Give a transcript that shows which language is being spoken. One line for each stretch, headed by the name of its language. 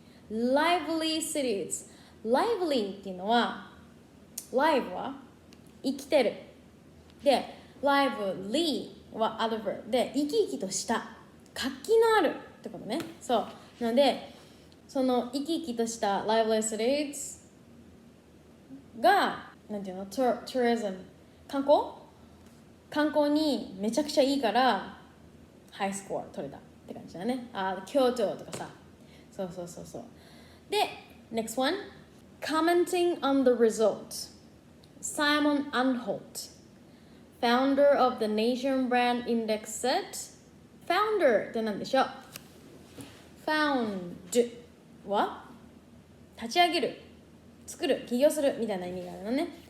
Japanese: Lively Cities、 Lively っていうのは Live は生きてるで、 Lively は Adverb で生き生きとした活気のあるってことね。そうなので、その生き生きとした Lively Citiesがなんていうの、トゥリズム、観光にめちゃくちゃいいからハイスコア取れたって感じだね。京都とかさ、そうで
English: next one, commenting on the result, Simon Anholt, founder of the Nation Brand Index set.
Japanese: Founder って何でしょう。Found は立ち上げる、作る、起業するみたいな意味があるのね。